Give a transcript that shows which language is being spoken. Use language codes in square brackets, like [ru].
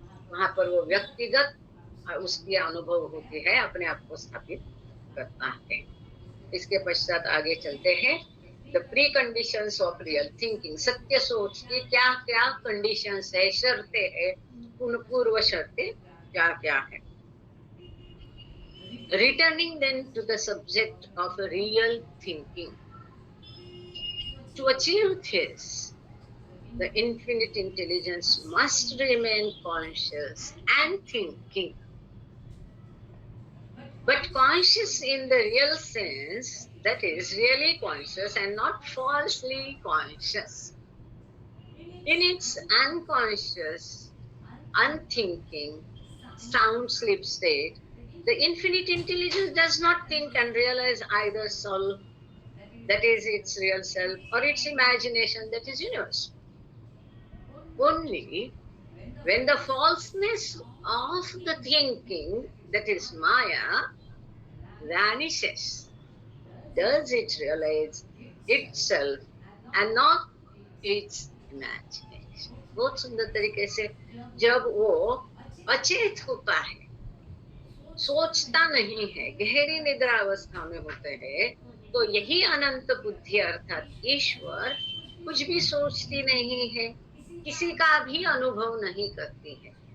[hi] वहां पर वो व्यक्तिगत उसकी अनुभव होती है, अपने आप को स्थापित करता है। इसके पश्चात आगे चलते हैं। [en] the pre conditions of real thinking, [hi] सत्य सोच की क्या क्या कंडीशंस है, शर्तें है, उन पूर्व शर्तें क्या क्या है। [en] Returning then to the subject of real thinking. To achieve this, the infinite intelligence must remain conscious and thinking. But conscious in the real sense, that is, really conscious and not falsely conscious. In its unconscious, unthinking, sound sleep state, the infinite intelligence does not think and realize either soul, that is its real self, or its imagination, that is universe. Only when the falseness of the thinking, that is Maya, vanishes, does it realize itself and not its imagination. [hi] बहुत सुंदर तरीके से जब वो अचेत होता है, सोचता नहीं है, गहरी निद्रा अवस्था में होते हैं, तो यही अनंत बुद्धि अर्थात ईश्वर कुछ भी सोचती नहीं है, किसी का भी अनुभव नहीं करती है,